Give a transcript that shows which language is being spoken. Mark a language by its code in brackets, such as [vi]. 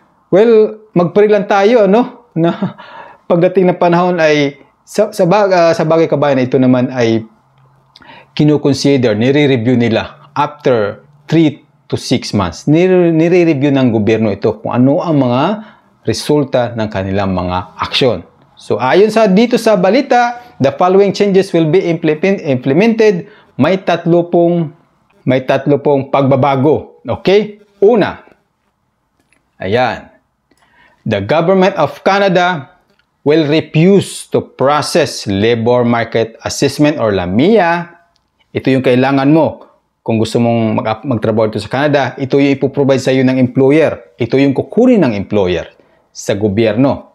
[tl] Well, mag-pray lang tayo, na pagdating ng panahon ay sa bagay kabayan, ito naman ay kinukonsider, nire-review nila [en] after 3 to 6 months. [tl] Nire-review ng gobyerno ito kung ano ang mga resulta ng kanilang mga aksyon. So ayon sa dito sa balita, [en] the following changes will be implemented. [tl] May tatlo pong pagbabago. [en] Okay? [tl] Una, ayan. [en] The Government of Canada will refuse to process labor market assessment or LAMIA. [tl] Ito yung kailangan mo. Kung gusto mong magtrabaho dito sa Canada, ito yung ipoprovide sa iyo ng employer. Ito yung kukunin ng employer sa gobyerno.